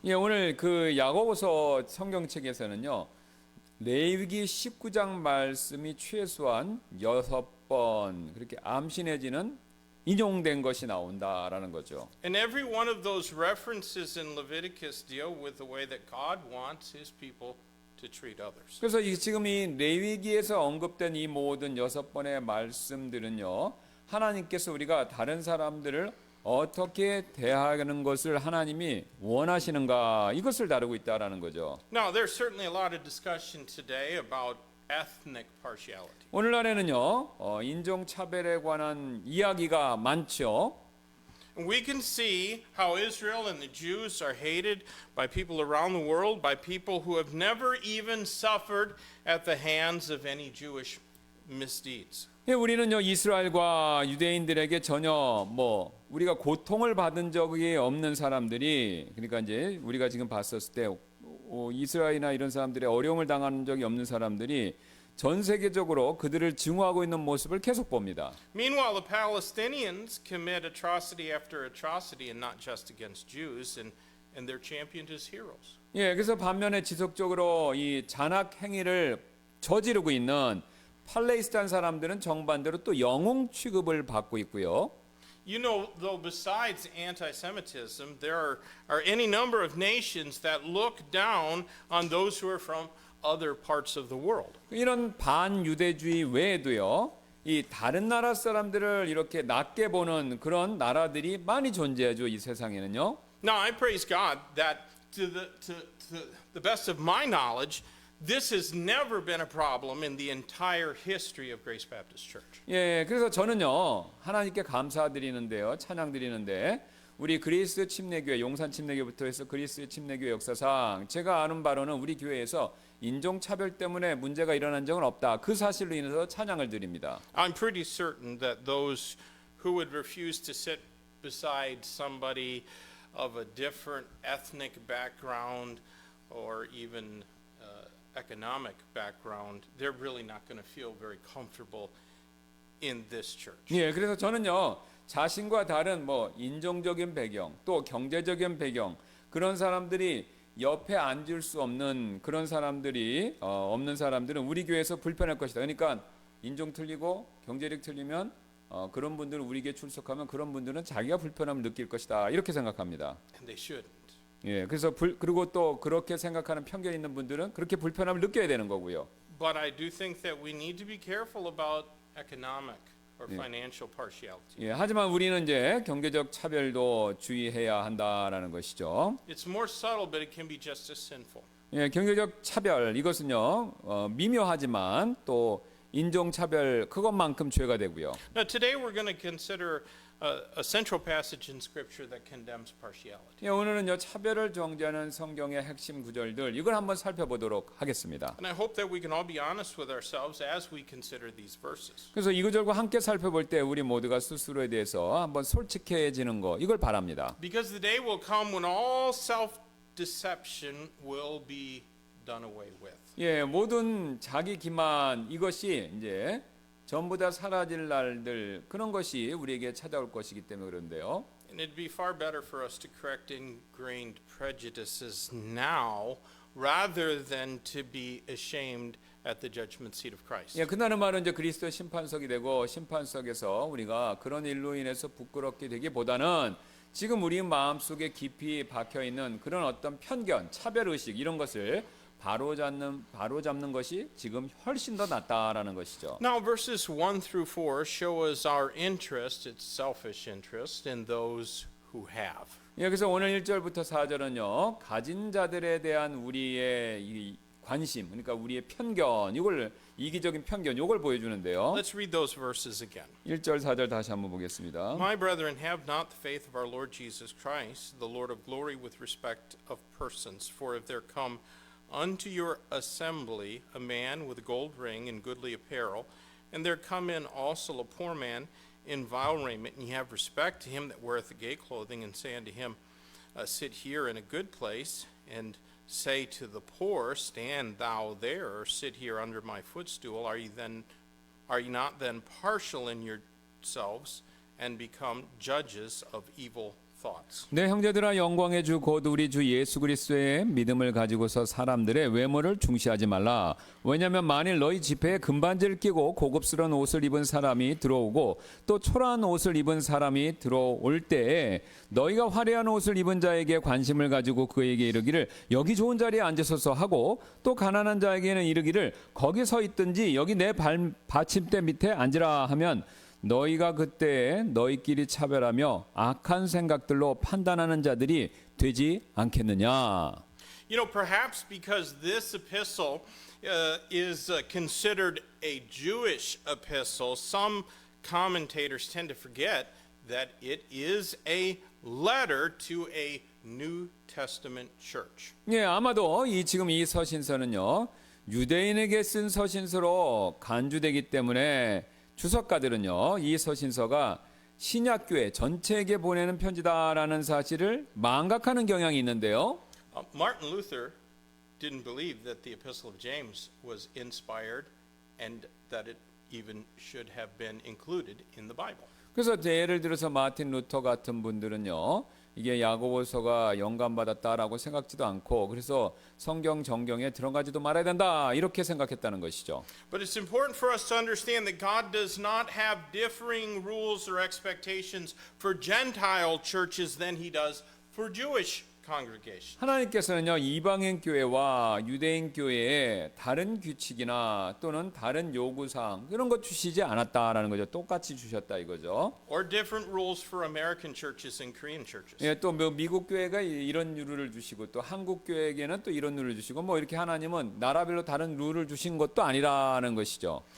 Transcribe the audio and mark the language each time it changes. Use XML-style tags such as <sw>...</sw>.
<ko>예, 오늘 그 야고보서 성경책에서는요. 레위기 19장 말씀이 최소한 6번 그렇게 암신해지는 인용된 것이 나온다라는 거죠.</ko> <en>And every one of those references in Leviticus deal with the way that God wants his people to treat others.</en> <ko>그래서 지금 이 레위기에서 언급된 이 모든 6번의 말씀들은요. 하나님께서 우리가 다른 사람들을 어떻게 대하는 것을 하나님이 원하시는가 이것을 다루고 있다라는 거죠.</ko> <en>Now, there's certainly a lot of discussion today about ethnic partiality.</en> <ko>오늘날에는요. 인종 차별에 관한 이야기가 많죠.</ko> <en>We can see how Israel and the Jews are hated by people around the world, by people who have never even suffered at the hands of any Jewish misdeeds.</en> <ko>예, 우리는요 이스라엘과 유대인들에게 전혀 우리가 고통을 받은 적이 없는 사람들이 그러니까 이제 우리가 지금 봤었을 때 이스라엘이나 이런 사람들의 어려움을 당하는 적이 없는 사람들이 전 세계적으로 그들을 증오하고 있는 모습을 계속 봅니다.</ko> <en>Meanwhile, the Palestinians commit atrocity after atrocity, and not just against Jews, and they're championed as heroes.</en> <ko>예, 그래서 반면에 지속적으로 이 잔악 행위를 저지르고 있는 팔레스타인 사람들은 정반대로 또 영웅 취급을 받고 있고요.</ko> <en>You know, though, besides anti-Semitism, there are any number of nations that look down on those who are from other parts of the world.</en> <ko>이런 반유대주의 외에도요. 이 다른 나라 사람들을 이렇게 낮게 보는 그런 나라들이 많이 존재하죠. 이 세상에는요.</ko> <en>Now, I praise God that to the best of my knowledge, this has never been a problem in the entire history of Grace Baptist Church.</en> <ko>예, 그래서 저는요. 하나님께 감사드리는데요. 찬양드리는데 우리 그리스 침례교회, 용산 침례교회부터 해서 그리스 침례교회 역사상 제가 아는 바로는 우리 교회에서 인종차별 때문에 문제가 일어난 적은 없다. 그 사실로 인해서 찬양을 드립니다.</ko> <en>I'm pretty certain that those who would refuse to sit beside somebody of a different ethnic background or even economic background, they're really not going to feel very comfortable in this church.</en> <ko>예, 그래서 저는요. 자신과 다른 인종적인 배경, 또 경제적인 배경 그런 사람들이 옆에 앉을 수 없는 그런 사람들이 없는 사람들은 우리 교회에서 불편할 것이다. 그러니까 인종 틀리고 경제력 틀리면 그런 분들은 우리 교회 출석하면 그런 분들은 자기가 불편함을 느낄 것이다. 이렇게 생각합니다.</ko> <en>And they shouldn't.</en> <ko>예, 그래서 그리고 또 그렇게 생각하는 편견 있는 분들은 그렇게 불편함을 느껴야 되는 거고요.</ko> <en>But I do think that we need to be careful about economic or financial partiality.</en> <ko>예, 하지만 우리는 이제 경제적 차별도 주의해야 한다라는 것이죠.</ko> <en>It's more subtle, but it can be just as sinful.</en> <ko>예, 경제적 차별 이것은요 미묘하지만 또 인종 차별 그것만큼 죄가 되고요.</ko> <en>Now, today we're going to consider a central passage in Scripture that condemns partiality.</en> <ko>예, 오늘은요 차별을 정죄하는 성경의 핵심 구절들 이걸 한번 살펴보도록 하겠습니다.</ko> <en>And I hope that we can all be honest with ourselves as we consider these verses.</en> <ko>그래서 이 구절과 함께 살펴볼 때 우리 모두가 스스로에 대해서 한번 솔직해지는 거 이걸 바랍니다.</ko> <en>Because the day will come when all self-deception will be done away with.</en> <ko>예, 모든 자기 기만 이것이 이제 전부 다 사라질 날들 그런 것이 우리에게 찾아올 것이기 때문에 그런데요.</ko> <en>And it'd be far better for us to correct ingrained prejudices now rather than to be ashamed at the judgment seat of Christ.</en> <ko>예, 그나는 말은 이제 그리스도 심판석이 되고 심판석에서 우리가 그런 일로 인해서 부끄럽게 되기보다는 지금 우리 마음속에 깊이 박혀 있는 그런 어떤 편견, 차별 의식 이런 것을 바로잡는 것이 지금 훨씬 더 낫다라는 것이죠.</ko> <en>Now verses 1 through 4 show us our interest, it's selfish interest, in those who have.</en> <ko>예, 그래서 오늘 1절부터 4절은요. 가진 자들에 대한 우리의 이 관심, 그러니까 우리의 편견, 이걸 이기적인 편견, 이걸 보여주는데요.</ko> <en>Let's read those verses again.</en> <ko>1절, 4절 다시 한번 보겠습니다.</ko> <en>My brethren, have not the faith of our Lord Jesus Christ, the Lord of glory, with respect of persons. For if there come unto your assembly a man with a gold ring and goodly apparel, and there come in also a poor man in vile raiment, and ye have respect to him that weareth the gay clothing, and say unto him, sit here in a good place, and say to the poor, stand thou there, or sit here under my footstool, are ye not then partial in yourselves, and become judges of evil thoughts?</en> <ko>네, 형제들아, 영광의 주 곧 우리 주 예수 그리스도의 믿음을 가지고서 사람들의 외모를 중시하지 말라. 왜냐하면 만일 너희 집회에 금반지를 끼고 고급스러운 옷을 입은 사람이 들어오고 또 초라한 옷을 입은 사람이 들어올 때에 너희가 화려한 옷을 입은 자에게 관심을 가지고 그에게 이르기를 여기 좋은 자리에 앉으소서 하고 또 가난한 자에게는 이르기를 거기 서 있든지 여기 내 받침대 밑에 앉으라 하면 너희가 그때 너희끼리 차별하며 악한 생각들로 판단하는 자들이 되지 않겠느냐.</ko> <en>You know, perhaps because this epistle is considered a Jewish epistle, some commentators tend to forget that it is a letter to a New Testament church.</en> <ko>예, 아마도 지금 이 서신서는요. 유대인에게 쓴 서신서로 간주되기 때문에 주석가들은요, 이 서신서가 신약교회 전체에게 보내는 편지다라는 사실을 망각하는 경향이 있는데요.</ko> <en>Martin Luther didn't believe that the Epistle of James was inspired and that it even should have been included in the Bible.</en> <ko>그래서 예를 들어서 마틴 루터 같은 분들은요, 이게 야고보서가 영감받았다라고 생각지도 않고 그래서 성경 정경에 들어가지도 말아야 된다 이렇게 생각했다는 것이죠.</ko> <en>But it's important for us to understand that God does not have differing rules or expectations for Gentile churches than he does for Jewish congregations.</en> <ko>하나님께서는요, 이방인 교회와 유대인 교회에 다른 규칙이나 또는 다른 요구사항 이런 것 주시지 않았다라는 거죠. 똑같이 주셨다 이거죠.</ko> <en>Or different rules for American churches and Korean churches.</en> <ko>예, 또 미국 교회가 이런 룰을 주시고 또 한국 교회에게는 또 이런 룰을 주시고 뭐 이렇게 하나님은 나라별로 다른 룰을 주신 것도 아니라는 것이죠.</ko>